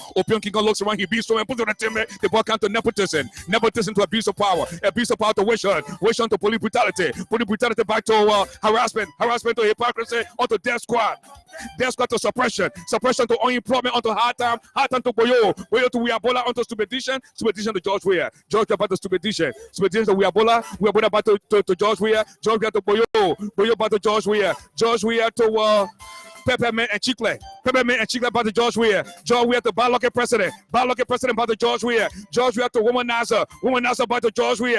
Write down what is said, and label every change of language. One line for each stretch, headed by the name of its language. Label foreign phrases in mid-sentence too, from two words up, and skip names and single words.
English: Opion Kikon looks around, he beats someone, puts on the team. The ball comes to nepotism. Nepotism to abuse of power. Abuse of power to Wishon. Wishon to police brutality. Police brutality back to harassment. Harassment to hypocrisy. Onto death squad. Death squad to suppression. Suppression to unemployment. Onto hard time. Hard time to Boyo. Boyo to Wiabola. Onto stupidation. Stupidation to George Weah. George Weah back to stupidation. Stupidation to Wiabola. Wiabola back to George Weah. George Weah to Boyo. Boyo back to George Weah. George Weah to Peppermint and Chicle. Peppermint and Chicle by the George Weah. George Weah to Baloke President. Baloke President by the George Weah. George Weah to Womanizer. Womanizer by the George Weah.